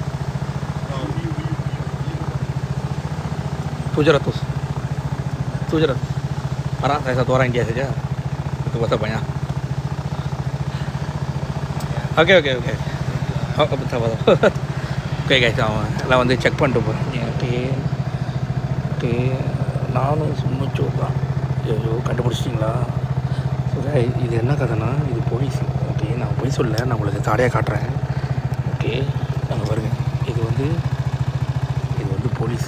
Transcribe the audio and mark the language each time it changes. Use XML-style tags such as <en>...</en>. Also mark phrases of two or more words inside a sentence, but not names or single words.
<ms>700. Parah, saya satu orang dia saja. Itu bahasa banyak. Oke. Betul.</ms> <en>Oke guys,</en> <ta>நான் வந்து செக் பண்ணிட்டு போகிறேன். ஓகே நானும் சும்மா தான். ஐயோ கண்டுபிடிச்சிட்டிங்களா? ஸோ இது என்ன கதைனா, இது போலீஸ். ஓகே நான் போய் சொல்ல, நான் உங்களுக்கு தாடையாக காட்டுறேன். ஓகே நாங்கள் வருங்க. இது வந்து போலீஸ்.</ta>